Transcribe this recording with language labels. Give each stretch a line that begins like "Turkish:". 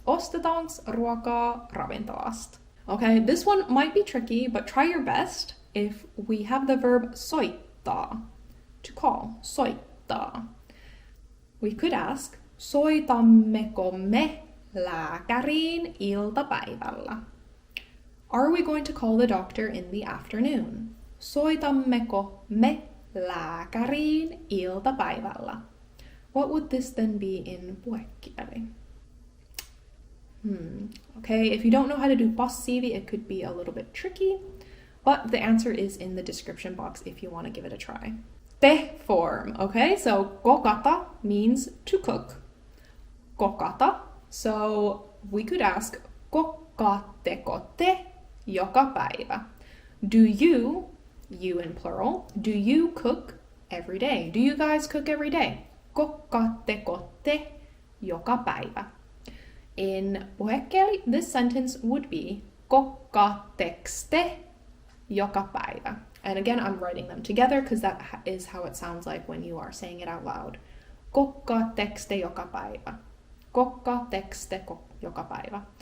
Finnish: Ostetaanks ruokaa ravintolasta.
English: Okay, this one might be tricky, but try your best. If we have the verb soittaa, to call, soittaa, we could ask,
Finnish: soitammeko me lääkäriin iltapäivällä?
English: Are we going to call the doctor in the afternoon?
Finnish: Soitammeko me lääkäriin iltapäivällä?
English: What would this then be in puhekieli? Okay, if you don't know how to do passiivi, it could be a little bit tricky, but the answer is in the description box if you want to give it a try. Te form, okay? So kokata means to cook. Kokata. So we could ask,
Finnish: kokkaatteko te joka päivä?
English: Do you in plural, do you cook every day? Do you guys cook every day?
Finnish: Kokkaatteko te joka päivä?
English: In puhekieli, this sentence would be,
Finnish: kokkaateks te joka päivä?
English: And again, I'm writing them together because that is how it sounds like when you are saying it out loud.
Finnish: Kokkaatteks te joka päivä? Kokkaatteks te joka päivä?